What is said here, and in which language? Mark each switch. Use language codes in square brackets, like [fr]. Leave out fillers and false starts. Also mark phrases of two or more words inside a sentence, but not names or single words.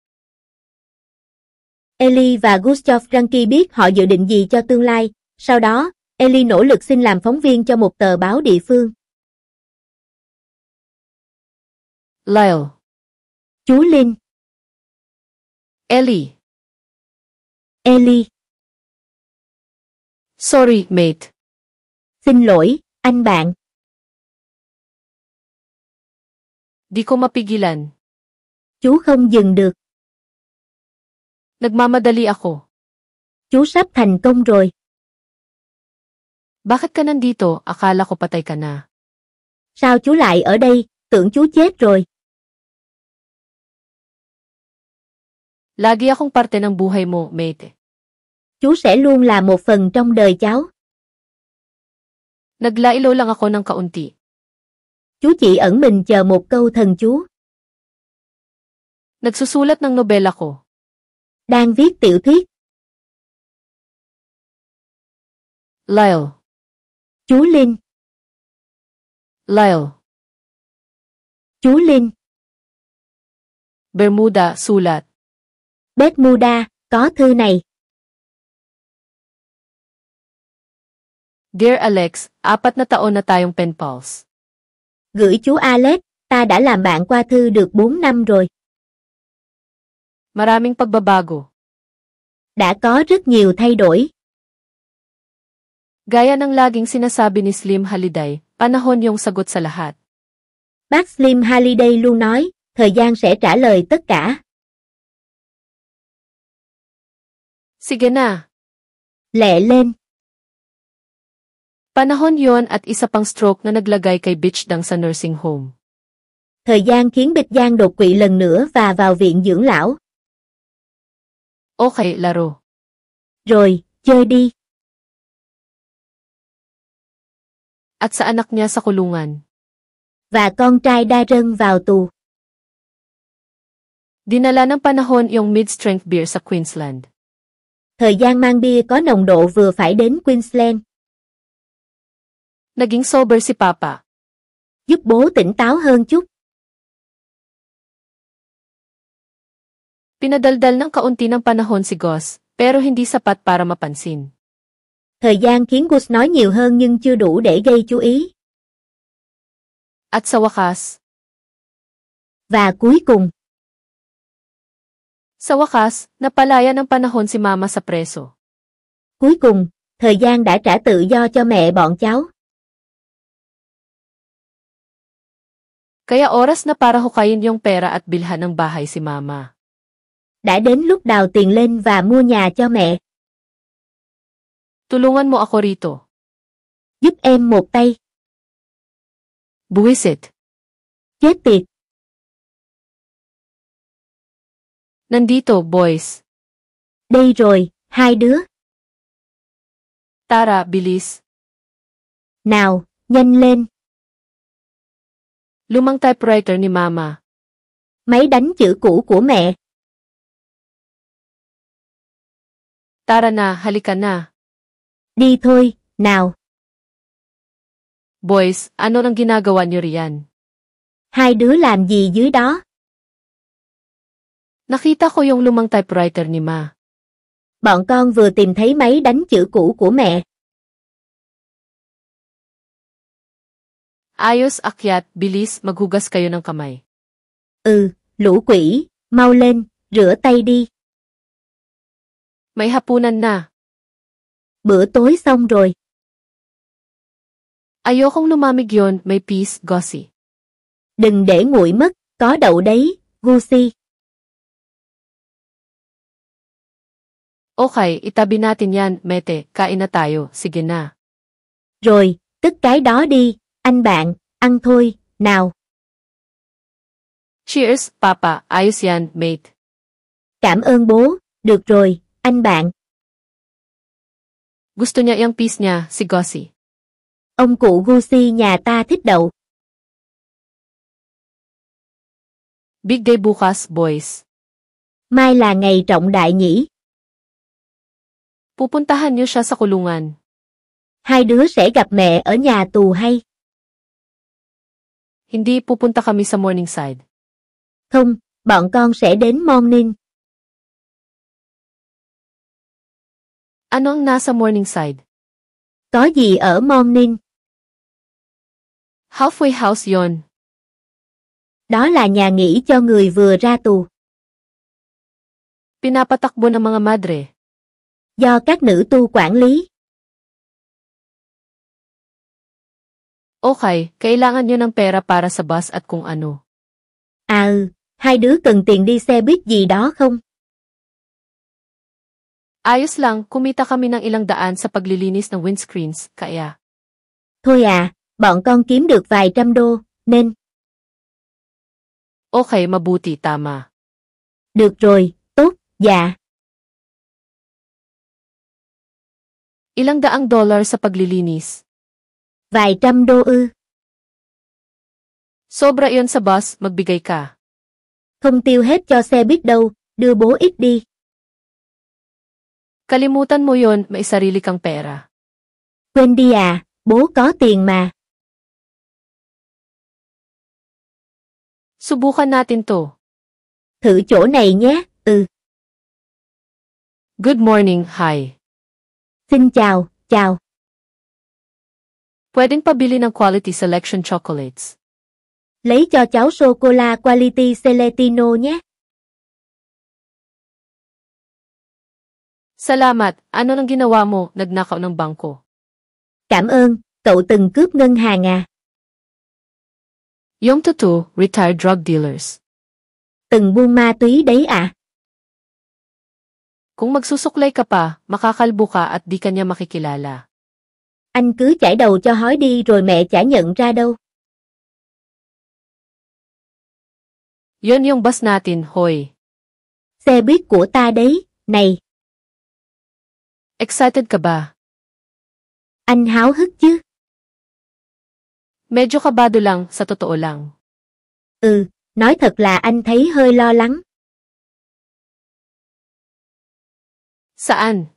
[vi] Ellie và Gustav Ranky biết họ dự định gì cho tương lai, sau đó, Ellie nỗ lực xin làm phóng viên cho một tờ báo địa phương. Lyle. Chú Linh. Ellie. Ellie. [en] Sorry, mate. [vi] Xin lỗi, anh bạn. [tl] Di ko mapigilan. [vi] Chú không dừng được. [tl] Nagmamadali ako. [vi] Chú sắp thành công rồi. [tl] Bakit ka nandito? Akala ko patay ka na. [vi] Sao chú lại ở đây? Tưởng chú chết rồi. [tl] Lagi akong parte ng buhay mo, mate. [vi] Chú sẽ luôn là một phần trong đời cháu. [tl] Naglailo lang ako ng kaunti. [vi] Chú chỉ ẩn mình chờ một câu thần chú. [tl] Nagsusulat ng nobela ko. [vi] Đang viết tiểu thuyết. Lyle. Chú Linh. Lyle. Chú Linh. [tl] Bermuda, sulat. [vi] Bermuda, có thư này. [tl] Dear Alex, 4 na taon na tayong [en] pen pals. [vi] Gửi chú Alex, ta đã làm bạn qua thư được 4 năm rồi. [tl] Maraming pagbabago. [vi] Đã có rất nhiều thay đổi. [tl] Gaya ng laging sinasabi ni Slim Halliday, panahon yung sagot sa lahat. [vi] Bác Slim Halliday luôn nói, thời gian sẽ trả lời tất cả. [tl] Sige na. [vi] Lẹ lên. [tl] Panahon yon at isa pang stroke na naglagay kay Bitch Dang sa [en] nursing home. [vi] Thời gian khiến Bích Giang đột quỵ lần nữa và vào viện dưỡng lão. [tl] Okay, laro. [vi] Rồi, chơi đi. [tl] At sa anak niya sa kulungan. [vi] Và con trai Darren vào tù. [tl] Dinala ng panahon yung [en] mid-strength beer [tl] sa Queensland. [vi] Thời gian mang bia có nồng độ vừa phải đến Queensland. [tl] Naging sober si Papa. [vi] Giúp bố tỉnh táo hơn chút. [tl] Pinadaldal ng kaunti ng panahon si Gus, pero hindi sapat para mapansin. [vi] Thời gian khiến Gus nói nhiều hơn nhưng chưa đủ để gây chú ý. [tl] At sa wakas. [vi] Và cuối cùng. [tl] Sa wakas, napalaya ng panahon si Mama sa preso. [vi] Cuối cùng, thời gian đã trả tự do cho mẹ bọn cháu. [tl] Kaya oras na para hukayin yung pera at bilhan ng bahay si Mama. [vi] Đã đến lúc đào tiền lên và mua nhà cho mẹ. [tl] Tulungan mo ako rito. [vi] Giúp em một tay. [tl] Buwisit. [vi] Chết tiệt. [tl] Nandito, boys. [vi] Đây rồi, hai đứa. [tl] Tara, bilis. [vi] Nào, nhanh lên. [tl] Lumang typewriter ni Mama. [vi] Máy đánh chữ cũ của mẹ. [tl] Tara na, halika na. [vi] Đi thôi, nào. [tl] Boys, ano nang ginagawa niyo riyan? [vi] Hai đứa làm gì dưới đó? [tl] Nakita ko yung lumang typewriter ni Ma. [vi] Bọn con vừa tìm thấy máy đánh chữ cũ của mẹ. [tl] Ayos, akyat, bilis, maghugas kayo ng kamay. [vi] Lũ quỷ, mau lên, rửa tay đi. [tl] May hapunan na. [vi] Bữa tối xong rồi. [tl] Ayokong lumamig yon, may peace, Gussie. [vi] Đừng để nguội mất, có đậu đấy, Gussie. [tl] Okay, itabi natin yan, Mete, kain na tayo, sige na. [vi] Rồi, tức cái đó đi, anh bạn, ăn thôi, nào. [tl] Cheers, Papa, ayos yan, mate. [vi] Cảm ơn bố, được rồi, anh bạn. [tl] Gusto niya yung peace niya, si Gussie. [vi] Ông cụ Gussie nhà ta thích đậu. [en] Big day [tl] bukas, boys. [vi] Mai là ngày trọng đại nhỉ? [tl] Pupuntahan niyo siya sa kulungan. [vi] Hai đứa sẽ gặp mẹ ở nhà tù hay? [tl] Hindi, pupunta kami sa Morningside. [vi] Không, bọn con sẽ đến Morning. [tl] Ano ang nasa Morningside? [vi] Có gì ở Morning? [en] Halfway house [tl] yon. [vi] Đó là nhà nghỉ cho người vừa ra tù. [tl] Pinapatakbo ng mga madre. [vi] Do các nữ tu quản lý. [tl] Okay, kailangan nyo ng pera para sa bus at kung ano. [vi] Hai đứa cần tiền đi xe buýt gì đó không? [tl] Ayos lang, kumita kami ng ilang daan sa paglilinis ng windscreens, kaya. [vi] Thôi bọn con kiếm được vài trăm đô, nên. [tl] Okay, mabuti, tama. [vi] Được rồi, tốt, dạ. [tl] Ilang daang dollar sa paglilinis? [vi] Vài trăm đô ư? [tl] Sobra iyon sa bus, magbigay ka. [vi] Không tiêu hết cho xe buýt đâu, đưa bố ít đi. [tl] Kalimutan mo yon, may sarili kang pera. [vi] Quên đi bố có tiền mà. [tl] Subukan natin to. [vi] Thử chỗ này nhé, [en] Good morning, hi. [vi] Xin chào, chào. [tl] Pwedeng pabili ng [en] quality selection chocolates. [vi] Lấy cho cháu sô-cô-la Quality Seletino nhé. [tl] Salamat, ano nang ginawa mo, nagnakaw ng bangko? [vi] Cảm ơn, cậu từng cướp ngân hàng [tl] Yung totoo, [en] retired drug dealers. [vi] Từng buôn ma túy đấy [tl] Kung magsusuklay ka pa, makakalbo ka at di kanya makikilala. [vi] Anh cứ chải đầu cho hói đi rồi mẹ chả nhận ra đâu. [tl] Yon yung bus natin, hoy. [vi] Xe buýt của ta đấy, này. [tl] Excited ka ba? [vi] Anh háo hức chứ? [tl] Medyo kabado lang, sa totoo lang. [vi] Nói thật là anh thấy hơi lo lắng. [tl] Saan?